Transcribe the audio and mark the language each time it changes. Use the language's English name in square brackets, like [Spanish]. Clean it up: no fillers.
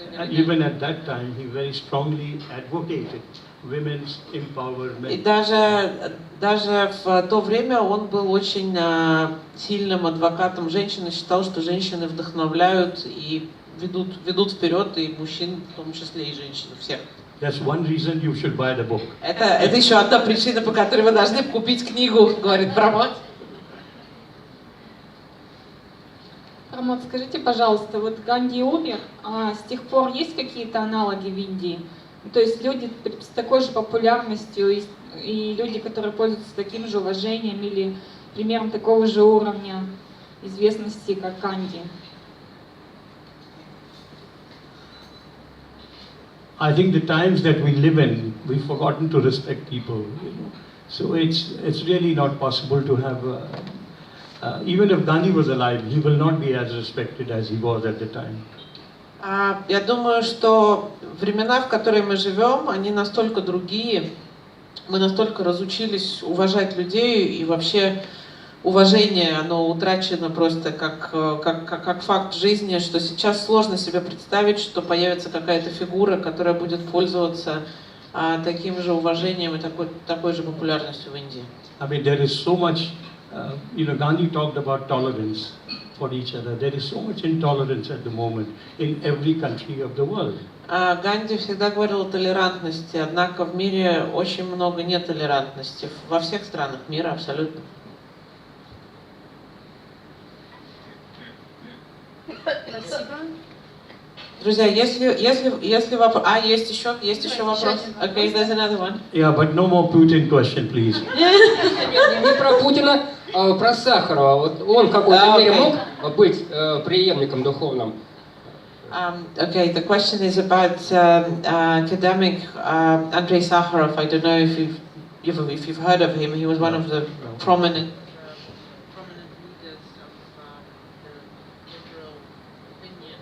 [English] Even at that time he very strongly advocated women's empowerment. [Russian] И даже в то время он был очень сильным адвокатом женщин и считал, что женщины вдохновляют и ведут вперед и мужчин, в том числе и женщин, всех. [English] That's one reason you should buy the book. [Russian] Это еще одна причина, по которой вы должны купить книгу, говорит Прамод. Прамод, скажите, пожалуйста, вот Ганди умер, а с тех пор есть какие-то аналоги в Индии? То есть люди с такой же популярностью и люди, которые пользуются таким же уважением или примером такого же уровня известности, как Ганди? [English] I think the times that we live in, we've forgotten to respect people. You know? So it's really not possible to have. Even if Gandhi was alive, he will not be as respected as he was at the time. [Russian] Я думаю, что времена, в которые мы живем, они настолько другие, мы настолько разучились уважать людей, и вообще уважение, оно утрачено просто как факт жизни, что сейчас сложно себе представить, что появится какая-то фигура, которая будет пользоваться таким же уважением и такой же популярностью в Индии. [English] I mean, there is so much, Gandhi talked about tolerance for each other. There is so much intolerance at the moment in every country of the world. [Russian] Ганди всегда говорил о толерантности, однако в мире очень много нетолерантности, во всех странах мира абсолютно. Спасибо. Друзья, если вопрос... есть еще вопрос? [English] Okay, there's another one. Yeah, but no more Putin question, please. [Russian] Не про Путина, а про Сахарова. Вот он в какой-то мере мог быть преемником духовным? [English] Okay, the question is about academic Andrei Sakharov. I don't know if you've heard of him. He was one of the prominent leaders of the liberal opinion.